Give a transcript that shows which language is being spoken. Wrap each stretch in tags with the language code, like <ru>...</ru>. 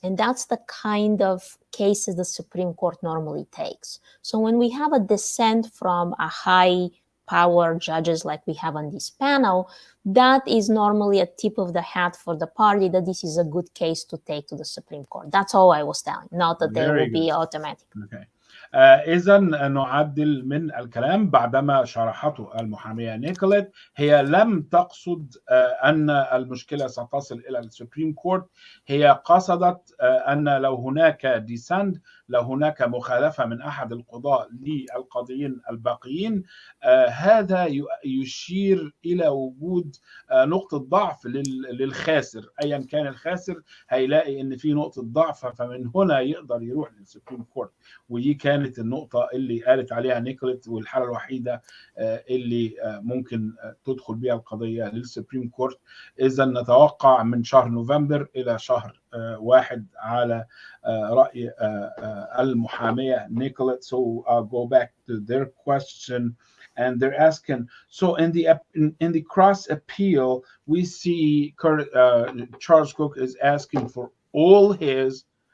<en>And that's the kind of cases the Supreme Court normally takes. So when we have a dissent from a high power judges like we have on this panel, that is normally a tip of the hat for the party that this is a good case to take to the Supreme Court. That's all I was telling, not that they will be automatic. Okay.</en> <ar>إذا نعدل من الكلام بعدما شرحته المحامية نيكوليت. هي لم تقصد أن المشكلة ستصل إلى السوبريم كورت، هي قصدت أن لو هناك ديسند، لو هناك مخالفة من أحد القضاء للقاضيين الباقيين، هذا يشير إلى وجود نقطة ضعف للخاسر. أيا كان الخاسر هيلاقي أن في نقطة ضعف، فمن هنا يقدر يروح للسوبريم كورت. ودي كانت النقطة اللي قالت عليها نيكوليت، والحالة الوحيدة اللي ممكن تدخل بها القضية للسوبريم كورت. إذا نتوقع من شهر نوفمبر إلى شهر 1 على رأي المحامية نيكوليت.</ar> <en>So I'll go back to their question, and they're asking, so in the cross appeal, we see Charles Cook is asking for all his</en>